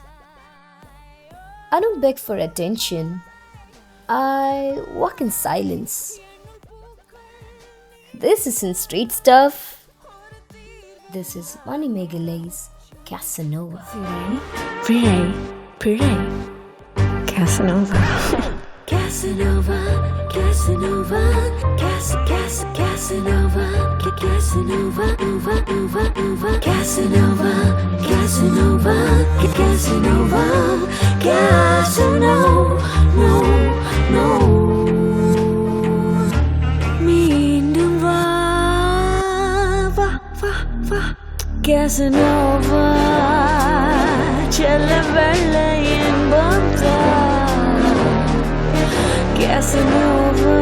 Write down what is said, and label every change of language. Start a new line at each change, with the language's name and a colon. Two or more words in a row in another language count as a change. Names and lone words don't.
English: I don't beg for attention. I walk in silence. This isn't street stuff. This is Mani Megalai's Casanova. Pray. Casanova. Casanova, Casanova, Casanova, Casanova, Casanova, Casanova, Casanova, Casanova, no.
Tamil: மீண்டும் வா Casanova, செல்ல வெள்ள இன்பம் Casanova.